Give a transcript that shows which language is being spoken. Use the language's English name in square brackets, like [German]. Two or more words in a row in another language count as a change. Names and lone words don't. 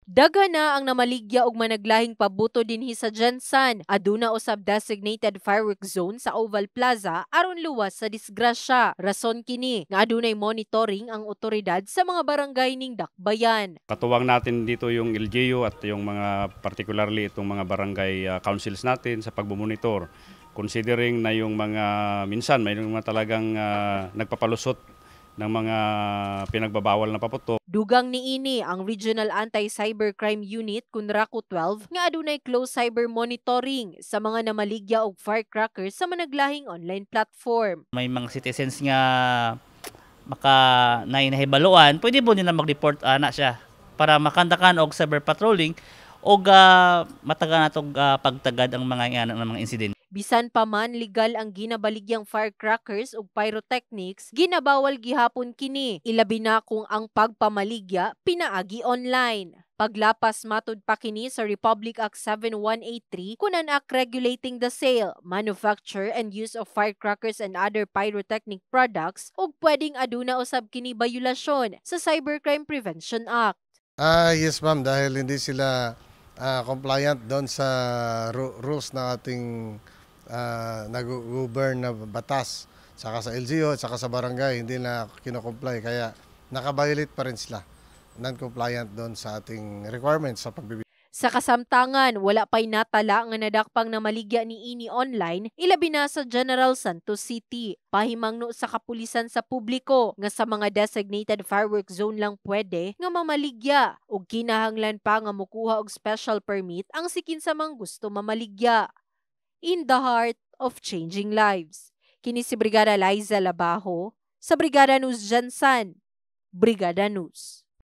[Cebuano] Daghan na ang namaligya og managlahing pabuto dinhi sa Jensan. Aduna usab [English] designated fireworks zone [Cebuano] sa Oval Plaza aron luwas sa disgrasya. Rason kini nga adunay monitoring ang otoridad sa mga barangay ning dakbayan. [Filipino] Katuwang natin dito yung LGU at yung mga particularly itong mga [English] barangay councils [Filipino] natin sa pagbumonitor. Considering na yung mga minsan may mga talagang nagpapalusot ng mga pinagbabawal na paputok. [Cebuano] Dugang niini ang Regional Anti-Cybercrime Unit Kunraku 12 nga adunay [English] close cyber monitoring [Cebuano] sa mga namaligya og firecrackers sa managlahing [English] online platform. [Cebuano] May mga citizens nga maka nahibaluan, pwede po nila mag-report ana siya para makandakan og [English] cyber patrolling [Cebuano] og matagan natong pagtagad ang mga insidente. Bisan pa man legal ang ginabaligyang firecrackers ug pyrotechnics, ginabawal gihapon kini. Ilabi na kung ang pagpamaligya pinaagi online. Paglapas matud pa kini sa Republic Act 7183 kunan Act regulating the sale, manufacture and use of firecrackers and other pyrotechnic products ug pwedeng aduna usab kini bayulasyon sa Cybercrime Prevention Act. [English] Yes ma'am, [Filipino] dahil hindi sila compliant doon sa rules ng ating nag-govern na batas, saka sa LGU at saka sa barangay, hindi na kino-comply, kaya nakabiolate pa rin sila, non-compliant doon sa ating requirements sa pagbibigay. [Cebuano] Sa kasamtangan, wala pa'y natala nga nadakpang na maligya ni ini online, ilabi na sa General Santos City. Pahimangno sa kapulisan sa publiko nga sa mga [English] designated fireworks zone [Cebuano] lang pwede nga mamaligya ug kinahanglan pa nga mokuha og [English] special permit [Cebuano] ang sikin sa mga gusto mamaligya. [English] In the heart of changing lives. [Cebuano] Kini si Brigada Liza Labajo sa Brigada News Jansan. Brigada News.